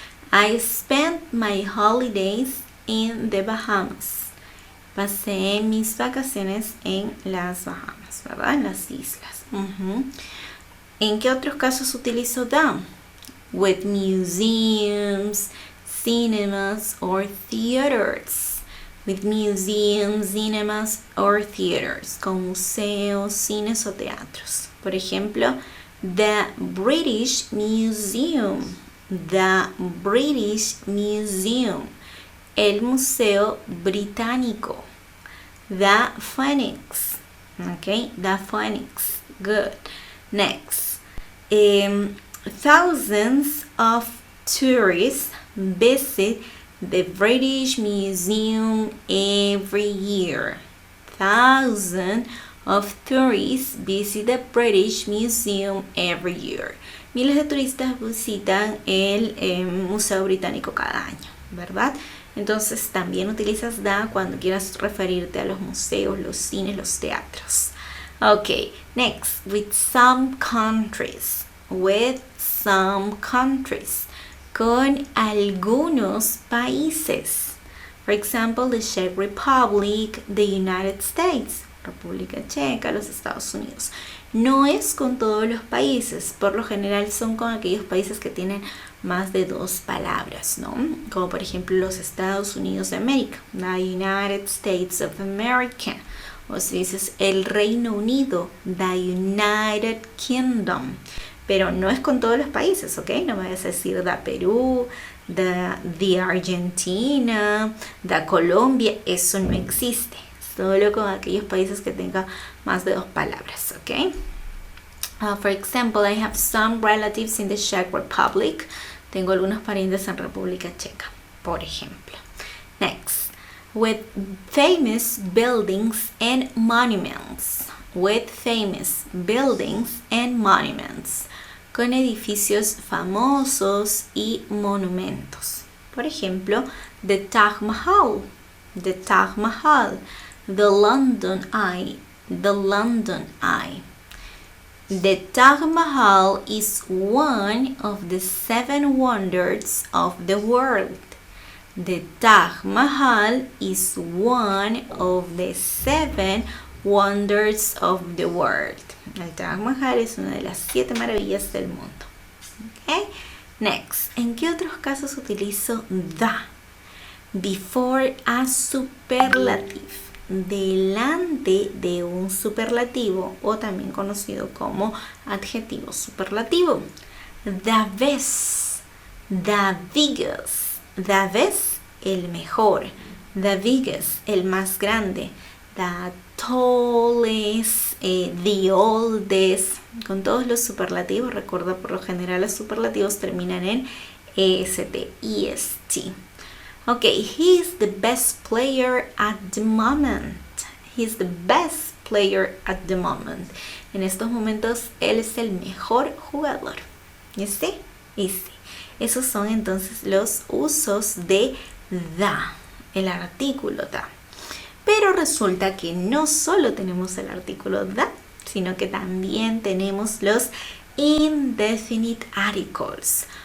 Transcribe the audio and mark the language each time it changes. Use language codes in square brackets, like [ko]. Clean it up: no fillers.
[en] I spent my holidays in the Bahamas. [es] Pasé mis vacaciones en las Bahamas, ¿verdad? En las islas. ¿En qué otros casos utilizo the? [en] With museums, cinemas, or theaters. With museums, cinemas, or theaters. [es] Con museos, cines o teatros. Por ejemplo, the British Museum. [en] The British Museum. El Museo Británico. The Phoenix. Okay, the Phoenix. Good. Next. Thousands of tourists visit the British Museum every year. Thousands of tourists visit the British Museum every year. [es] Miles de turistas visitan el Museo Británico cada año, ¿verdad? Entonces también utilizas the cuando quieras referirte a los museos, los cines, los teatros. [en] Okay, next, with some countries. With some countries. [es] Con algunos países. [en] For example, the Czech Republic, the United States, República Checa, los Estados Unidos. [es] No es con todos los países, por lo general son con aquellos países que tienen más de dos palabras, ¿no? Como por ejemplo los Estados Unidos de América, the United States of America. O si dices el Reino Unido, the United Kingdom. Pero no es con todos los países, ¿ok? No me vayas a decir the Perú, the Argentina, the Colombia, eso no existe. Solo con aquellos países que tengan más de dos palabras, ¿ok? [en] For example, I have some relatives in the Czech Republic. [es] Tengo algunos parientes en República Checa, por ejemplo. [en] Next, with famous buildings and monuments. With famous buildings and monuments. [es] Con edificios famosos y monumentos. Por ejemplo, the Taj Mahal. [en] The Taj Mahal. The London Eye. The London Eye. The Taj Mahal is one of the 7 wonders of the world. The Taj Mahal is one of the 7 wonders of the world. [es] El Taj Mahal es una de las 7 maravillas del mundo. Okay? Next, ¿en qué otros casos utilizo the? [en] Before a superlative. [es] Delante de un superlativo o también conocido como adjetivo superlativo. [en] The best, The biggest. The best, [es] el mejor. [en] The biggest, [es] el más grande. [en] The tallest, the oldest. [es] Con todos los superlativos, recuerda por lo general los superlativos terminan en est, est. [en] Okay, he's the best player at the moment. He's the best player at the moment. [es] En estos momentos, él es el mejor jugador. ¿Este? Ese. Esos son entonces los usos de the, el artículo the. Pero resulta que no solo tenemos el artículo the, sino que también tenemos los indefinite articles.